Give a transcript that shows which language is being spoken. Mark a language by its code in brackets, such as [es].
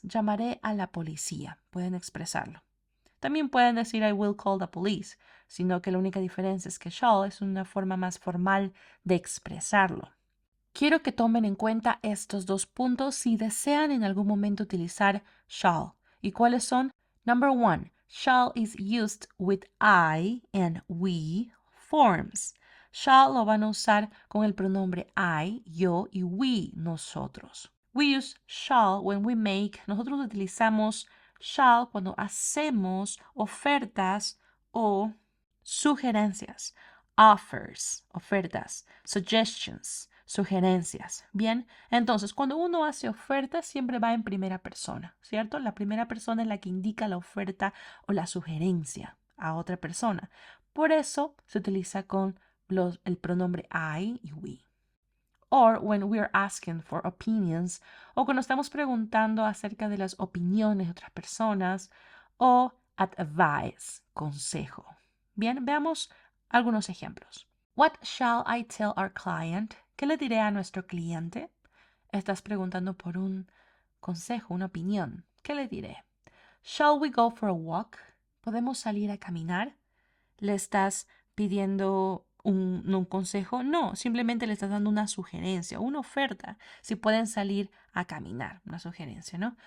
[es] Llamaré a la policía. Pueden expresarlo. También pueden decir [en] I will call the police, [es] sino que la única diferencia es que shall es una forma más formal de expresarlo. Quiero que tomen en cuenta estos dos puntos si desean en algún momento utilizar shall. ¿Y cuáles son? [en] Number 1. Shall is used with I and we forms. [es] Shall lo van a usar con el pronombre I, yo y we, nosotros. [en] We use shall when we make. [es] Nosotros utilizamos shall cuando hacemos ofertas o sugerencias. Offers, ofertas. Suggestions, sugerencias. Bien, entonces cuando uno hace oferta siempre va en primera persona, ¿cierto? La primera persona es la que indica la oferta o la sugerencia a otra persona. Por eso se utiliza con el pronombre I y we. [en] Or when we're asking for opinions, [es] o cuando estamos preguntando acerca de las opiniones de otras personas, o advice, consejo. Bien, veamos algunos ejemplos. [en] What shall I tell our client? [es] ¿Qué le diré a nuestro cliente? Estás preguntando por un consejo, una opinión. ¿Qué le diré? [en] Shall we go for a walk? [es] ¿Podemos salir a caminar? ¿Le estás pidiendo un consejo? No, simplemente le estás dando una sugerencia, una oferta. Si pueden salir a caminar, una sugerencia, ¿no?